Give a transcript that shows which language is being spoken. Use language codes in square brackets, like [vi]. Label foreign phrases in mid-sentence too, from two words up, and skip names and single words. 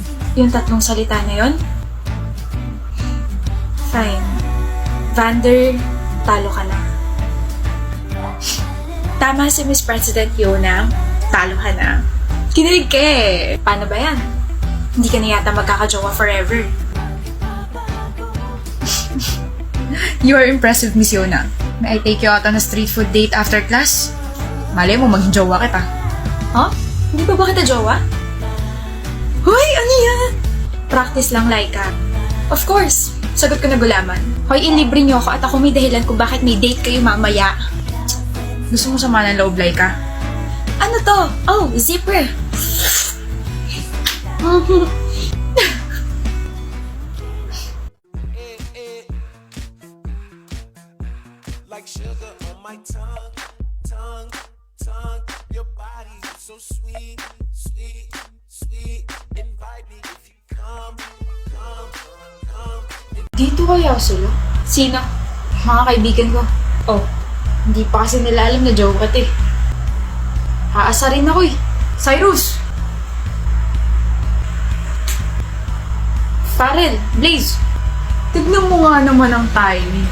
[tl] Yung tatlong salita na yon? Fine. Vander, talo ka na. Tama si Miss President Yona, talo ka na. Kinilig ka eh. Paano ba yan? Hindi ka na yata magkakajowa forever. [en] You are impressive, Miss Yona. May I take you out on a street food date after class? [tl] Malay mo, maging jowa kita. Huh? Hindi pa ba kita jowa? Hoy, ano yan? Practice lang, Laika. [en] Of course. [tl] Sagot ko na gulaman. Hoy, ilibre niyo ako at ako may dahilan kung bakit may date kayo mamaya. Gusto mo sama ng loob, Laika? Ano to? Oh, zipper. [en] Like sugar on my tongue, tongue, tongue. Your body is so sweet, sweet, sweet. Invite me if you come, come, come. [tl] Dito kaya sila? Sino? Mga kaibigan ko. Oh, hindi pa kasi nila alam na joke ka eh. Aasarin ako eh. Cyrus! Farrell, Blaze. Tignan mo nga naman ang timing.